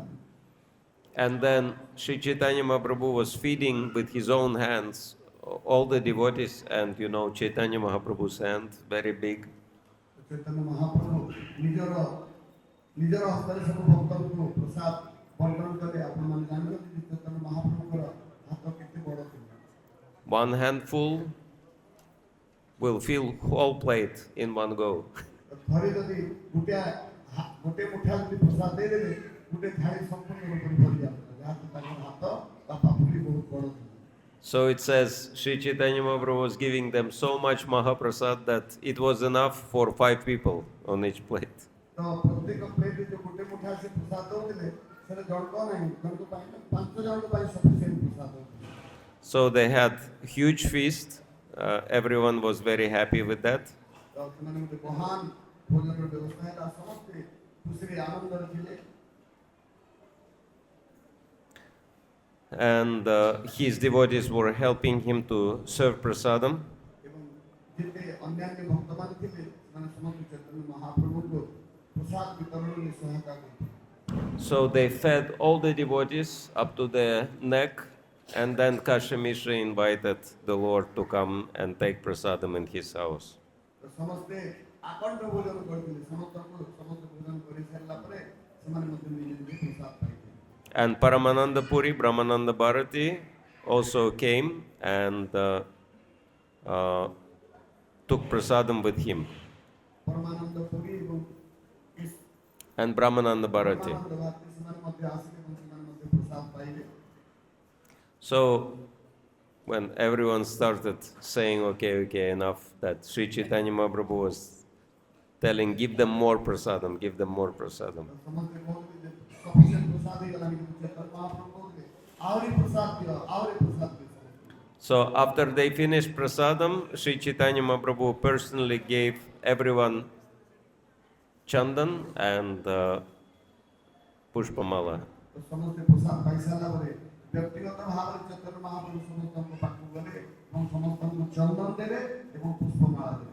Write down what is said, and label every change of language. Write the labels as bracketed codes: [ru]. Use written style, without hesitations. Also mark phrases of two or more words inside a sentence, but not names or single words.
[en] And then Sri Chaitanya Mahaprabhu was feeding with his own hands all the devotees, and Chaitanya Mahaprabhu's hand, very big. [or] ଚୈତନ୍ୟ ମହାପ୍ରଭୁ ନିଜର ହସ୍ତରେ ସବୁ ଭକ୍ତଙ୍କୁ ପ୍ରସାଦ ବଣ୍ଟନ କଲେ। ଆପଣମାନେ ଜାଣିଛନ୍ତି ଯେ ଚୈତନ୍ୟ ମହାପ୍ରଭୁଙ୍କର ହାତ କେତେ ବଡ଼ ଥିଲା। [en] 1 handful will fill whole plate in one go. [or] ଥରେ ଯଦି ଗୋଟେ ମୁଠା ଯଦି ପ୍ରସାଦ ଦେଇଦେଲେ ଗୋଟେ ଥାଳି ସମ୍ପୂର୍ଣ୍ଣ ରୂପରେ ଭରି ଯାଉଥିଲା ଯାହାକି ତାଙ୍କର ହାତ ବା ପାପୁଲି ବହୁତ ବଡ଼ ଥିଲା। [en] So it says Sri Chaitanya Mahaprabhu was giving them so much Mahaprasad that it was enough for 5 people on each plate. [or] ତ ପ୍ରତ୍ୟେକ ପ୍ଲେଟରେ ଯୋଉ ଗୋଟେ ମୁଠା ସେ ପ୍ରସାଦ ଦଉଥିଲେ ସେଟା ଜଣକ ନାହିଁ ଜଣକ ପାଇଁ 5 ଜଣଙ୍କ ପାଇଁ ସଫିସିଏଣ୍ଟ ପ୍ରସାଦ ଦଉଥିଲେ। [en] So they had huge feast. Everyone was very happy with that. [or] ତ ସେମାନେ ଗୋଟେ ମହାନ ଭୋଜନର ବ୍ୟବସ୍ଥା ହେଲା ସମସ୍ତେ ଖୁସିରେ ଆନନ୍ଦରେ ଥିଲେ। [en] And his devotees were helping him to serve prasadam. [or] ଏବଂ ଯେତେ ଅନ୍ୟାନ୍ୟ ଭକ୍ତମାନେ ଥିଲେ ସେମାନେ ସମସ୍ତେ ଚୈତନ୍ୟ ମହାପ୍ରଭୁଙ୍କୁ ପ୍ରସାଦ ବିତରଣରେ ସହାୟତା କରୁଥିଲେ। [en] So they fed all the devotees up to their neck, and then Kasha Mishra invited the Lord to come and take prasadam in his house. [or] ତ ସମସ୍ତେ ଆକଣ୍ଠ ଭୋଜନ କରିଥିଲେ ସମସ୍ତେ ଭୋଜନ କରିସାରିଲା ପରେ ସେମାନେ ମଧ୍ୟ ନିଜେ ନିଜେ ପ୍ରସାଦ ପାଇଥିଲେ। [en] And Paramananda Puri, Brahmananda Bharati also came and took prasadam with him. [or] ପରମାନନ୍ଦ ପୁରୀ ଏବଂ [en] And Brahmananda Bharati. [or] ସେମାନେ ମଧ୍ୟ ଆସିଲେ ଏବଂ ସେମାନେ ମଧ୍ୟ ପ୍ରସାଦ ପାଇଲେ। [en] So when everyone started saying, okay, enough, that Sri Chaitanya Mahaprabhu was telling, give them more prasadam, give them more prasadam. [or] ସମସ୍ତେ କହୁଥିଲେ ଯେ ସଫିସିଏଣ୍ଟ ପ୍ରସାଦ ହେଇଗଲାଣି କିନ୍ତୁ ଚୈତନ୍ୟ ମହାପ୍ରଭୁ କହୁଥିଲେ ଆହୁରି ପ୍ରସାଦ ଦିଅ ଆହୁରି ପ୍ରସାଦ ଦିଅ। [en] So after they finished prasadam, Sri Chaitanya Mahaprabhu personally gave everyone chandan and pushpamala. [or] ତ ସମସ୍ତେ ପ୍ରସାଦ ପାଇସାରିଲା ପରେ ବ୍ୟକ୍ତିଗତ ଭାବରେ ଚୈତନ୍ୟ ମହାପ୍ରଭୁ ସମସ୍ତଙ୍କ ପାଖକୁ ଗଲେ ଏବଂ ସମସ୍ତଙ୍କୁ ଚନ୍ଦନ ଦେଲେ ଏବଂ ପୁଷ୍ପମାଳା ଦେଲେ।